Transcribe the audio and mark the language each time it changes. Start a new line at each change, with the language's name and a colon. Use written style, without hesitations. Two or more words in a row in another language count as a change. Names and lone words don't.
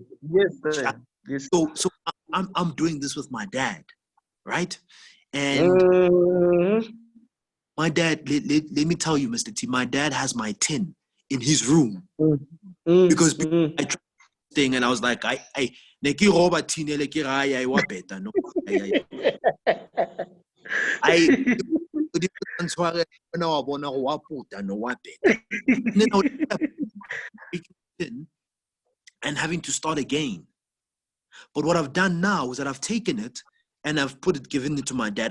English: Yes. So I'm doing this with my dad, right? And my dad, let me tell you, Mr. T, my dad has my tin in his room because I tried this thing and I was like, neki roba tin ele ke ra ya wa beta no. And having to start again. But what I've done now is that I've taken it and I've given it to my dad.